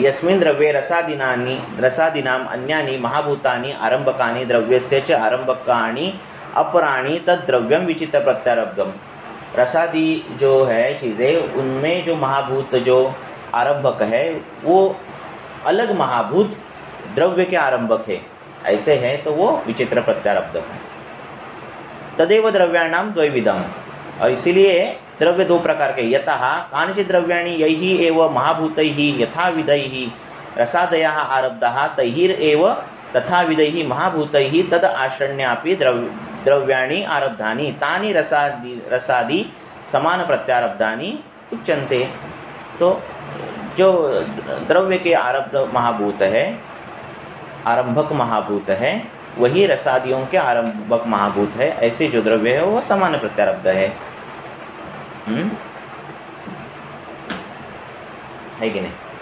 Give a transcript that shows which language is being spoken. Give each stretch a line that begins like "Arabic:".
Sanskrit: यस्मिन् द्रव्ये रसादीनाम अन्यानि महाभूतानि आरंभकानि द्रव्यस्य च आरंभकानि अपराणि तद द्रव्यम विचित्र प्रत्यारब्धम।
Hindi: रसादी जो है चीज़ें, उनमें जो महाभूत जो आरंभक है वो अलग महाभूत द्रव्य के आरंभक है, ऐसे है तो वो विचित्र प्रत्यारब्धम है।
Sanskrit: तदेव द्रव्याणाम द्वैविधम,
Hindi: और इसीलिए द्रव्य दो प्रकार के।
Sanskrit: यतः कानिचित् द्रव्याणि यैः एव महाभूतैः यथाविधैः रसादयः आरब्धाः तैर्एव तथाविधैः महाभूतैः तद आश्रण्यापि द्रव्याणि आरब्धानि तानि रसादि समान प्रत्यारब्धानि उच्यन्ते।
Hindi: तो जो द्रव्य के आरब्ध महाभूत है, आरंभक महाभूत है, वही रसादियों के आरंभक महाभूत है। ऐसे जो द्रव्य है वह समान प्रत्यारब्ध है कि नहीं?